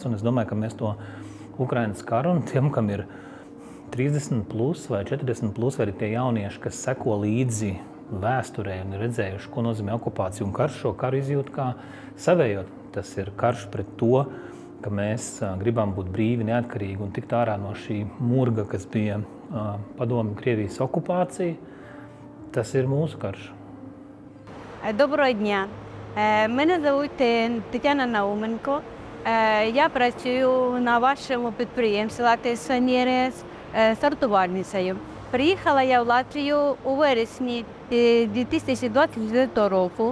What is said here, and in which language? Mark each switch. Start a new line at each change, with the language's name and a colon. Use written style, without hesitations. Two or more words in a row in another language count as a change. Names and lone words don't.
Latvian: Un es domāju, ka mēs to Ukrainas karu un tiem, kam ir 30 plus vai 40 plus, vai arī tie jaunieši, kas seko līdzi vēsturē un ir redzējuši, ko nozīmē okupācija un karš, šo karu izjūt kā savējot. Tas ir karš pret to, ka mēs gribam būt brīvi, neatkarīgi un tikt ārā no šī murga, kas bija Padomju Krievijas окупації. Tas ir mūsu karš.
Ukrainian: Доброго дня. Мене звуть Тетяна Науменко. Я працюю на вашому підприємстві «Латвія НРС» сортувальницею. Приїхала я в Латвію у вересні 2024 року.